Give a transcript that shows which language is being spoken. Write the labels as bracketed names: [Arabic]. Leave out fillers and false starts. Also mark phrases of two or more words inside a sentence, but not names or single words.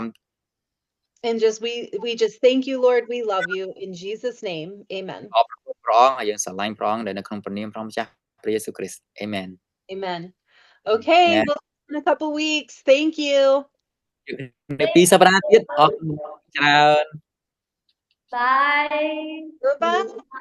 [English] And just we just thank you, Lord. We love you in Jesus' name. Amen. [Khmer] អរព្រគុណព្រះអង្គហើយយើងស្រឡាញ់ព្រះអង្គដែលនៅក្នុងព្រះនាមព្រះម្ចាស់ព្រះយេស៊ូវគ្រីស្ទ Amen. [English] Amen. Okay, Amen. we'll see you in a couple weeks. Thank you. [Khmer] នៅពីសប្តាហ៍ទៀតអរគុណច្រើន [English] Bye. Goodbye.